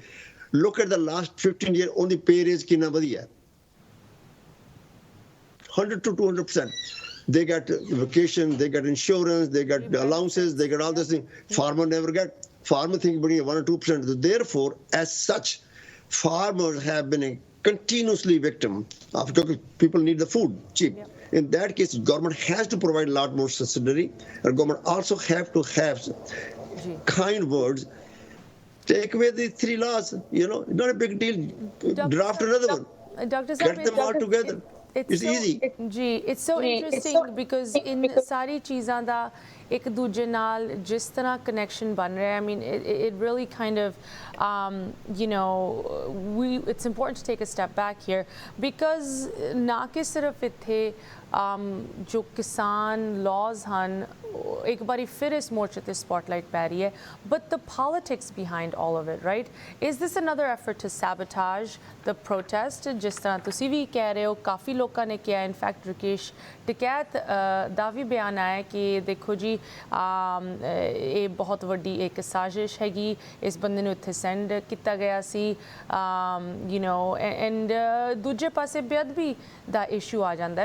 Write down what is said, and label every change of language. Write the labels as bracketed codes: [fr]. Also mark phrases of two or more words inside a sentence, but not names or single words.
[en] look at the last 15 year, [hi] उनकी [en] pay raise [hi] कितना वधिया है, [en] 100 to 200%. They get vacation, they get insurance, they get allowances, they get all this thing. Farmer never get. Farmer think bring 1 or 2%. Therefore, as such, farmers have been a continuously victim of, because people need the food cheap. Yep. In that case, government has to provide a lot more subsidy, and government also have to have kind words. Take away the 3 laws, not a big deal. Draft another one. Dr. Get them all together. It's easy. It's so interesting because in [pa] ਸਾਰੀ ਚੀਜ਼ਾਂ ਦਾ ਇੱਕ ਦੂਜੇ ਨਾਲ ਜਿਸ ਤਰ੍ਹਾਂ ਕਨੈਕਸ਼ਨ ਬਣ ਰਿਹਾ, [en] I mean it really kind of it's important to take a step back here, because [pa] ਨਾ ਕਿ ਸਿਰਫ ਇੱਥੇ ਜੋ ਕਿਸਾਨ laws ਹਨ ਇੱਕ ਵਾਰੀ ਫਿਰ ਇਸ ਮੋਰਚੇ ਤੇ ਸਪੌਟਲਾਈਟ ਪੈ ਰਹੀ ਹੈ, [en] but the politics behind all of it, right? Is this another effort to sabotage the protest? [pa] ਜਿਸ ਤਰ੍ਹਾਂ ਤੁਸੀਂ ਵੀ ਕਹਿ ਰਹੇ ਹੋ, ਕਾਫੀ ਲੋਕਾਂ ਨੇ ਕਿਹਾ, ਇਨਫੈਕਟ ਰਕੇਸ਼ ਟਿਕੈਤ ਦਾ ਵੀ ਬਿਆਨ ਆਇਆ ਕਿ ਦੇਖੋ ਜੀ ਇਹ ਬਹੁਤ ਵੱਡੀ ਇੱਕ ਸਾਜ਼ਿਸ਼ ਹੈਗੀ, ਇਸ ਬੰਦੇ ਨੂੰ ਇੱਥੇ ਸੈਂਡ ਕੀਤਾ ਗਿਆ ਸੀ, ਐਂਡ ਦੂਜੇ ਪਾਸੇ ਬੇਅਦਬੀ ਦਾ ਇਸ਼ੂ ਆ ਜਾਂਦਾ ਹੈ।